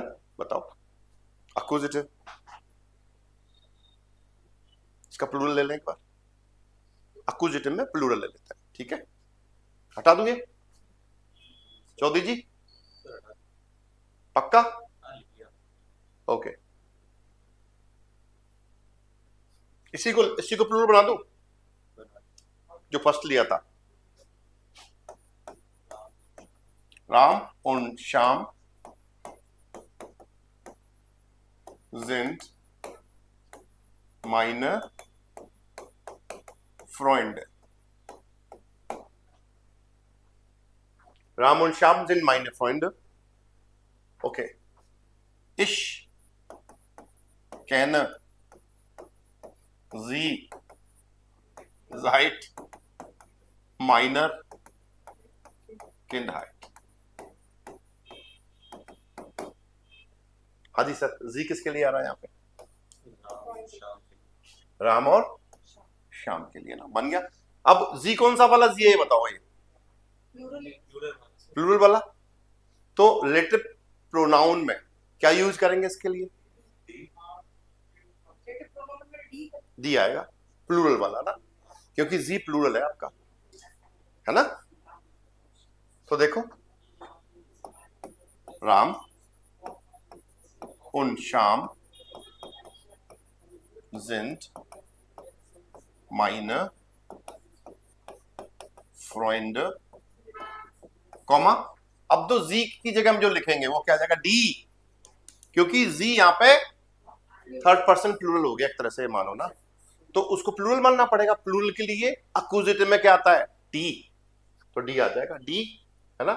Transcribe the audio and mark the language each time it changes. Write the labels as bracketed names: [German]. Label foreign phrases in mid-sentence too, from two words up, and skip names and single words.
[Hindi] बताओ अक्यूजेटिव, इसका प्लूरल ले लें एक बार, अक्यूजेटिव में प्लूरल ले लेते हैं, ठीक है, हटा दूंगे चौधरी जी, पक्का, ओके। इसी को प्लूरल बना दूं, जो फर्स्ट लिया था, [German] राम und शाम sind meine Freunde, राम und शाम sind meine Freunde, okay. Ich kenne sie seit meiner Kindheit। [Hindi] हाँ जी सर, जी किसके लिए आ रहा है यहाँ पे, राम और शाम के लिए ना, बन गया। अब जी कौन सा वाला जी है ये बताओ, ये प्लूरल वाला। तो रिलेटिव प्रोनाउन में क्या यूज करेंगे इसके लिए, डी आएगा, प्लूरल वाला ना, क्योंकि जी प्लूरल है आपका, है ना। तो देखो [German] राम und शाम sind meine Freunde, [Hindi] कॉमा। अब तो जी की जगह हम जो लिखेंगे वो क्या आ जाएगा, डी, क्योंकि जी यहां पे थर्ड पर्सन प्लूरल हो गया एक तरह से मानो ना, तो उसको प्लूरल मानना पड़ेगा। प्लूरल के लिए अक्यूजेटिव में क्या आता है, डी, तो डी आ जाएगा, डी, है ना।